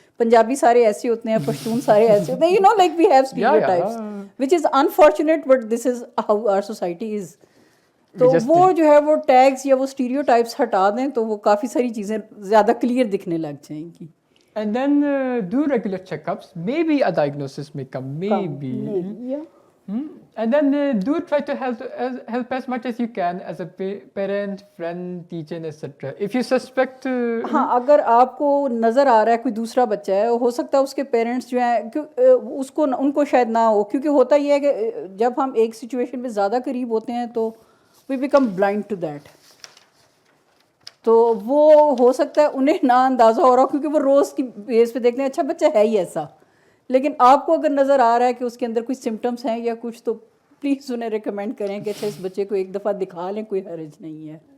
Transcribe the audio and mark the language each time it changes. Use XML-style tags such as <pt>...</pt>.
<ur>پنجابی سارے ایسے ہوتے ہیں,</ur> <en>پشتون سارے ایسے ہوتے ہیں, you know like we have stereotypes which is unfortunate but this is how our society is.</en> <ur>تو وہ جو ہے وہ ٹیگس یا وہ اسٹیریوٹائپس ہٹا دیں تو وہ کافی ساری چیزیں زیادہ کلیئر دکھنے لگ جائیں گی.</ur> <en>And then do regular checkups. Maybe a diagnosis may come. Maybe. Yeah. And then do try to help as much as you can as a parent, friend, teacher, etc. If you suspect.</en> <ur>ہاں اگر آپ کو نظر آ رہا ہے کوئی دوسرا بچہ ہے, ہو سکتا ہے اس کے پیرنٹس جو ہیں اس کو ان کو شاید نہ ہو, کیونکہ ہوتا یہ ہے کہ جب ہم ایک سچویشن میں زیادہ قریب ہوتے ہیں تو</ur> <en>We become blind to that.</en> <ur>تو وہ ہو سکتا ہے انہیں نہ اندازہ ہو رہا ہو کیونکہ وہ روز کی بیس پہ دیکھتے ہیں اچھا بچہ ہے ہی ایسا, لیکن آپ کو اگر نظر آ رہا ہے کہ اس کے اندر کوئی سمٹمس ہیں یا کچھ, تو پلیز انہیں ریکمینڈ کریں کہ اچھا اس بچے کو ایک دفعہ دکھا لیں, کوئی حرج نہیں ہے.</ur>